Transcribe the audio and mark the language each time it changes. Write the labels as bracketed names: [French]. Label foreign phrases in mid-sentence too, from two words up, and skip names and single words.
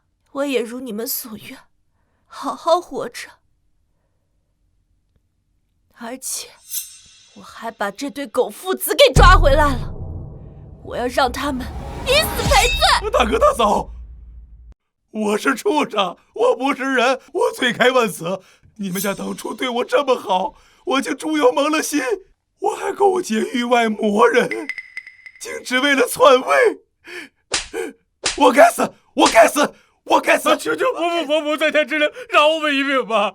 [Chinese] 我也如你們所願，好好活着。而且，我還把這對狗父子給抓回來了，我要讓他們以死賠罪。大哥大嫂，我是畜生，我不是人，我罪該萬死。你們家當初對我這麼好，我竟豬油蒙了心，我還勾結域外魔人，竟只為了篡位。我該死，我該死！我該死！求求伯母在天之靈，饒我們一命吧！